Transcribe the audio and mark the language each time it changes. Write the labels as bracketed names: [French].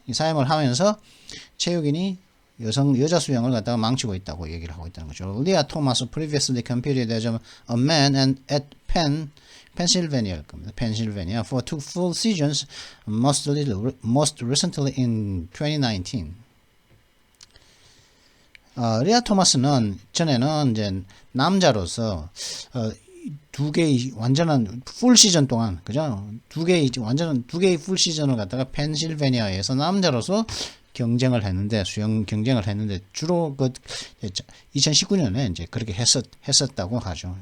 [Korean] 이 사임을 하면서 체육인이 여자 수영을 갖다가 망치고 있다고 얘기를 하고 있다는 거죠. [English] 리아 토마스 previously competed as a man at Pennsylvania for 2 full seasons, most recently in 2019. [Korean] 리아 토마스는 전에는 이제 남자로서 2개의 완전한 풀 시즌 동안 그죠? 2개의 풀 시즌을 갖다가 펜실베니아에서 남자로서 수영 경쟁을 했는데 주로 2019년에 이제 그렇게 했었다고 하죠.